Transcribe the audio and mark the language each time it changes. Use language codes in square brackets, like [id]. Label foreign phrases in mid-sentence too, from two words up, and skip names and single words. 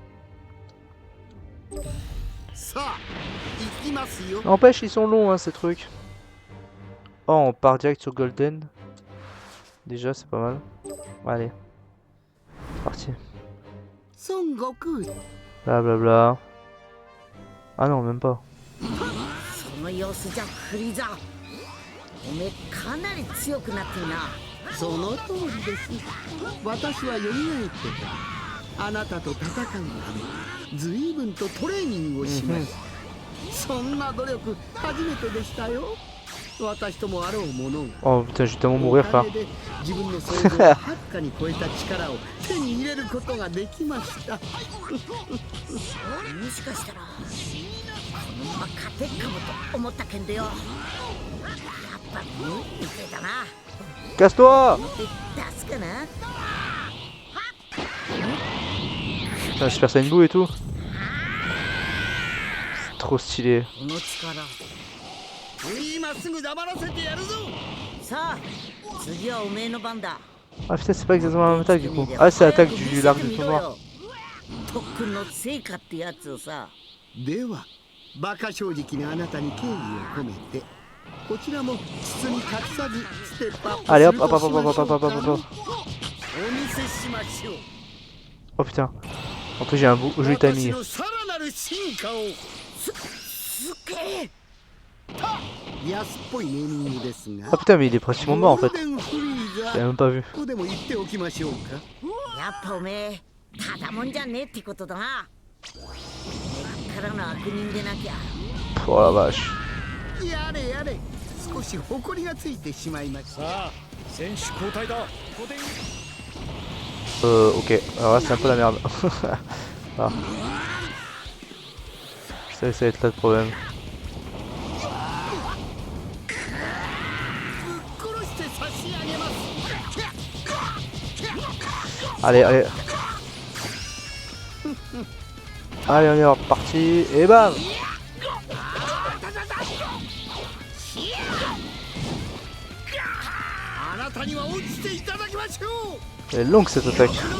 [fr] N'empêche, ils sont longs hein, ces trucs. Oh, on part direct sur Golden. Déjà, c'est pas mal. Allez, c'est parti. Blablabla. Ah non, même pas. [ja] その様子じゃフリーザーおめえかなり強くなってるなその通りです私は蘇ってからあなたと戦うため随分とトレーニングをしましたそんな努力初めてでしたよ私ともあろうものが [fr] Oh putain, je vais tellement mourir, frère. [ja] 自分の想像をはるかに超えた力を手に入れることができましたもしかしたらこのまま勝てっかもと思ったけんでよやっぱ無理みてえだな [fr] Casse-toi! [ja] 出すかな [fr] Putain, Super Saiyan Blue et tout. C'est trop stylé. [ja] この力今すぐ黙らせてやるぞさあ次はおめえの番だ [fr] Ah putain, c'est pas exactement la même attaque du coup. Ah, c'est l'attaque du l'arc du tout noir. [ja] 特訓の成果ってやつをさでは馬鹿正直にあなたに敬意を込めてこちらも包み隠さずステップアップ [fr] Allez hop, hop, hop, hop, hop, hop, hop, hop, hop. [ja] お見せしましょう [fr] Oh putain. En plus, j'ai un joli [ja] 私 [fr] timing. [ja] のさらなる進化をすっげえ安っぽいネーミングですが [fr] Ah putain, mais il est pratiquement mort en [ja] ゴー [fr] fait. [ja] ルデンフリーザ [fr] J'avais même pas vu. [ja] ここでも言っておきましょうかやっぱおめえただもんじゃねえってことだな根っからの悪人でなきゃ [fr] Oh la vache. [ja] やれやれ少し誇りがついてしまいましたさあ選手交代だここで [fr] Ok. Alors là, c'est un peu la merde. Ah. Ça va être là le problème. [ja] 殺して差し上げます [fr] Allez, allez. Allez, on est reparti. Et bam! Elle est longue cette attaque.